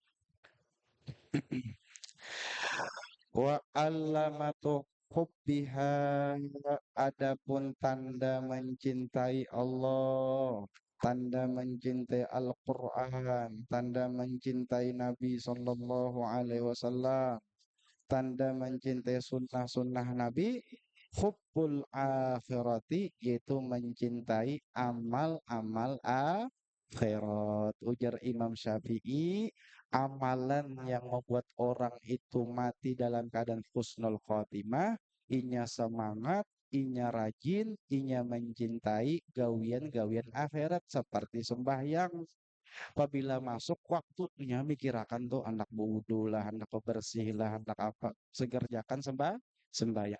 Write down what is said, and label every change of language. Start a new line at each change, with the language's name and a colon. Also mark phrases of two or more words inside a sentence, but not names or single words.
Arabic: Wa alamatu hubbiha,
Indonesian: adapun tanda mencintai Allah, tanda mencintai Al-Quran, tanda mencintai Nabi
Arabic: Sallallahu Alaihi Wasallam,
Indonesian: tanda mencintai sunnah-sunnah Nabi,
Arabic: hubbul akhirati,
Indonesian: yaitu mencintai amal-amal akhirat.
Banjar: Ujar Imam Syafi'i, amalan yang membuat orang itu mati dalam keadaan
Arabic: husnul khotimah,
Banjar: inya semangat, inya rajin, inya mencintai gawian-gawian akhirat seperti sembahyang, Apabila masuk waktunya mikirakan tuh anak wudu lah, anak bebersih lah, anak apa, segerjakan sembahyang.